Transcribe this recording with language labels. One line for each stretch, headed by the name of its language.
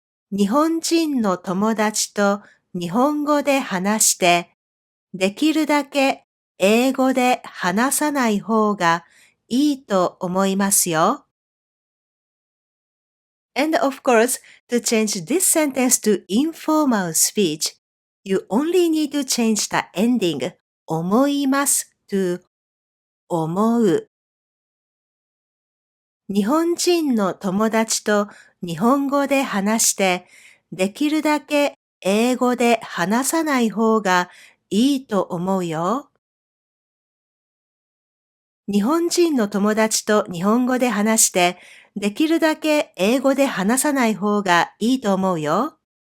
Japanese: 日本人の友達と日本語で話してできるだけ英語で話さない方がいいと思いますよ。
English: And of course, to change this sentence to informal speech, you only need to change the ending 思います to 思う。
Japanese: 日本人の友達と日本語で話して、できるだけ英語で話さない方がいいと思うよ。日本人の友達と日本語で話して、できるだけ英語で話さない方がいいと思うよ。